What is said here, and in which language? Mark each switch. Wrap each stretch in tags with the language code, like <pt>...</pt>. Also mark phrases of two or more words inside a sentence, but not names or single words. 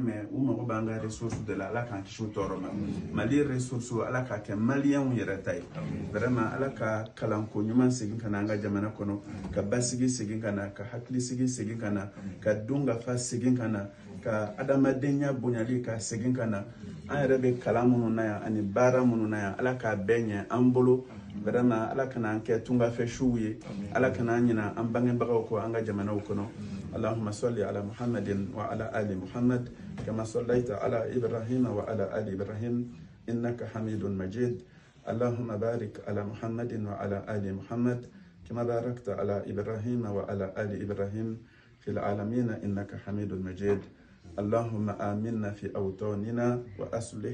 <bm>mɛ u mago b'an ka ressources de la ala k'an kisi u tɔɔrɔ ma mali ressources ala k'a kɛ maliyɛnw yɛrɛ ta ye vraiment ala ka kalanko ɲuman segin ka na an ka jamana kɔnɔ ka basigi segin ka na ka hakilisigi segin ka na ka dungafa segin ka na ka adamadenya bonyali ka segin ka na an yɛrɛ bɛ kalan minnu na yan ani baara minnu na yan ala k'a bɛɛ ɲɛ an bolo vraiment ala kana an kɛ tungafɛsiw ye ala kana an ɲina an bangebagaw kɔ an ka jamanaw kɔnɔ</bm> <ar>اللهم صل على محمد وعلى آل محمد كما صليت على إبراهيم وعلى آل إبراهيم إنك حميد مجيد اللهم بارك على محمد وعلى آل محمد كما باركت على إبراهيم وعلى آل إبراهيم في العالمين إنك حميد مجيد اللهم آمنا في أوطاننا وأصلح</ar>